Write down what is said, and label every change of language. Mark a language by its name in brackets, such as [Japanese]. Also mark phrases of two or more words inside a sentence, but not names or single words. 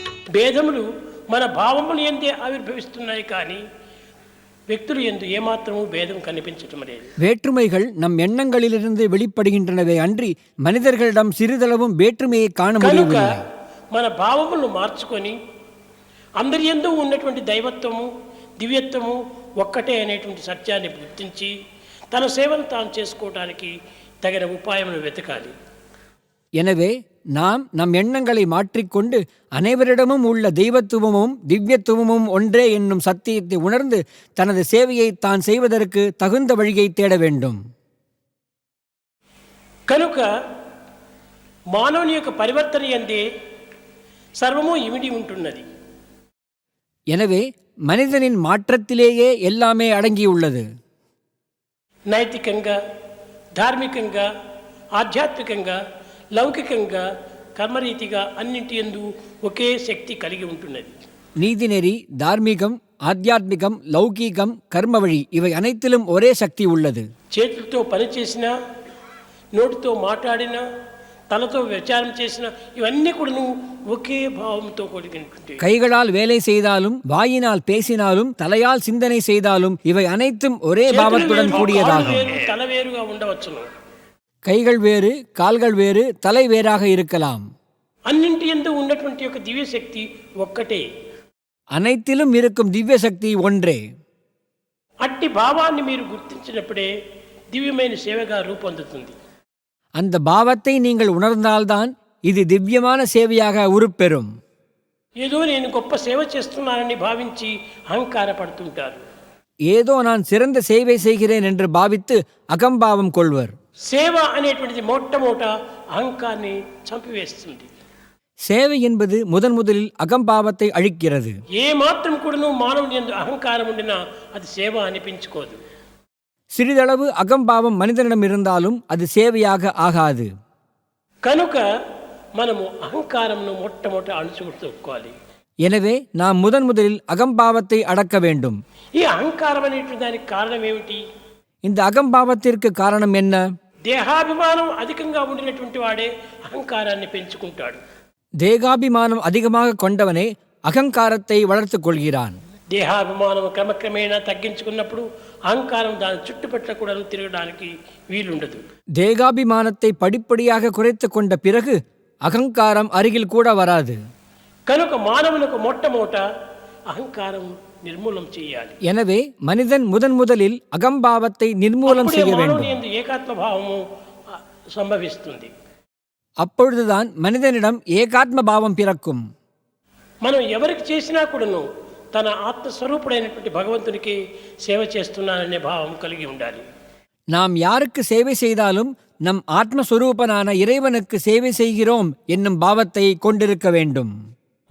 [Telugu] భేదములు మన భావములు ఎందే ఆవిర్భవిస్తున్నాయి కానీ వ్యక్తులు ఎందు ఏమాత్రము భేదం కనిపించటం లేదు. [Tamil] வேற்றுமைகள் நம் எண்ணங்களிலிருந்து வெளிப்படுகின்றனவே அன்றி மனிதர்களிடம் சிறிதளவும் வேற்றுமையை காண [Telugu] కనుక [Tamil] முடியவில்லை. [Telugu] మన భావములను మార్చుకొని అందరి యందు ఉన్నటువంటి దైవత్వము దివ్యత్వము ఒక్కటే అనేటువంటి సత్యాన్ని గుర్తించి తన సేవను తాను చేసుకోవడానికి తగిన ఉపాయమును వెతకాలి. [Tamil] எனவே நாம் நம் எண்ணங்களை மாற்றிக்கொண்டு அனைவரிடமும் உள்ள தெய்வத்துவமும் திவ்யத்துவமும் ஒன்றே என்னும் சத்தியத்தை உணர்ந்து தனது சேவையை தான் செய்வதற்கு தகுந்த வழியை தேட வேண்டும். [Telugu] కనుక మానవుని యొక్క పరివర్తన యందే సర్వము ఇమిడి ఉంటున్నది. [Tamil] எனவே மனிதனின் மாற்றத்திலேயே எல்லாமே அடங்கியுள்ளது. [Telugu] నైతికంగా ధార్మికంగా ఆధ్యాత్మికంగా లౌకికంగా కర్మరీతిగా అన్నింటి యందు ఒకే శక్తి కలిగి ఉంటున్నది. [Tamil] நீதிநெறி, தார்மீகம், ஆத்தியாத்மிகம், லௌகீகம், கர்மவழி இவை அனைத்திலும் ஒரே சக்தி உள்ளது. [Telugu] చేతులతో పని చేసినా నోటితో మాట్లాడినా తలతో విచారం చేసినా ఇవన్నీ కూడా నువ్వు ఒకే భావంతో కూడుకుంటే [Tamil] கைகளால் வேலை செய்தாலும் வாயினால் பேசினாலும் தலையால் சிந்தனை செய்தாலும் இவை அனைத்தும் ஒரே பாவத்துடன் கூடியதாகும். [Telugu] తల వేరుగా ఉండవచ్చును, [Tamil] கைகள் வேறு, கால்கள் வேறு, தலை வேறாக இருக்கலாம். [Telugu] అన్నింటి యందు ఉన్నటువంటి యొక్క దివ్య శక్తి ఒక్కటే. [Tamil] அனைத்திலும் இருக்கும் திவ்ய சக்தி ஒன்றே. [Telugu] అట్టి భావాన్ని మీరు గుర్తించినప్పుడే దివ్యమైన సేవగా రూపొందుతుంది. [Tamil] அந்த பாவத்தை நீங்கள் உணர்ந்தால்தான் இது திவ்யமான சேவையாக உருப்பெறும். [Telugu] ఏదో నేను గొప్ప సేవ చేస్తున్నానని భావించి అహంకారపడుతుంటారు. [Tamil] ஏதோ நான் சிறந்த சேவை செய்கிறேன் என்று பாவித்து அகம்பாவம் கொள்வர். [Telugu] సేవ అనేటువంటిది మొట్టమొదట అహంకారాన్ని చంపివేస్తుంది. [Tamil] சேவை என்பது முதலில் அகம்பாவத்தை அழிக்கிறது. [Telugu] ఏ మాత్రం కూడాను మానవుని యందు అహంకారం ఉండినా అది సేవ అనిపించుకోదు. [Tamil] சிறிதளவு அகம்பாவம் மனிதனிடம் இருந்தாலும் அது சேவையாக ஆகாது. [Telugu] కనుక మనము అహంకారంను మొట్టమొదట అణుచుకోవాలి. [Tamil] எனவே நாம் முதலில் அகம்பாவத்தை அடக்க வேண்டும். [Telugu] ఈ అహంకారం అనేటువంటి దానికి కారణం ఏమిటి? [Tamil] இந்த அகம்பாவத்திற்கு காரணம் என்ன? [Telugu] దేహాభిమానం అధికంగా ఉండినటువంటి వాడే అహంకారాన్ని పెంచుకుంటాడు. [Tamil] தேகாபிமானம் அதிகமாக கொண்டவனே அகங்காரத்தை வளர்த்துக் கொள்கிறான். [Telugu] దేహాభిమానం క్రమక్రమేణా తగ్గించుకున్నప్పుడు అహంకారం దాని చుట్టుపట్ల కూడా తిరగడానికి వీలుండదు. [Tamil] தேகாபிமானத்தை படிப்படியாக குறைத்து கொண்ட பிறகு அகங்காரம் அருகில் கூட வராது. [Telugu] కనుక మానవులకు మొట్టమొదట అహంకారం నిర్మూలం చేయాలి. [Tamil] எனவே மனிதன் முதலில் அகம்பாவத்தை நிர்மூலம் செய்ய வேண்டும். [Telugu] ఏకాత్మ భావము సంభవిస్తుంది. [Tamil] அப்பொழுதுதான் மனிதனிடம் ஏகாத்ம பாவம் பிறக்கும். [Telugu] మనం ఎవరికి చేసినా కూడాను తన ఆత్మస్వరూపుడైనటువంటి భగవంతునికి సేవ చేస్తున్నాననే భావం కలిగి ఉండాలి. [Tamil] நாம் யாருக்கு சேவை செய்தாலும் நம் ஆத்மஸ்வரூபனான இறைவனுக்கு சேவை செய்கிறோம் என்னும் பாவத்தை கொண்டிருக்க வேண்டும்.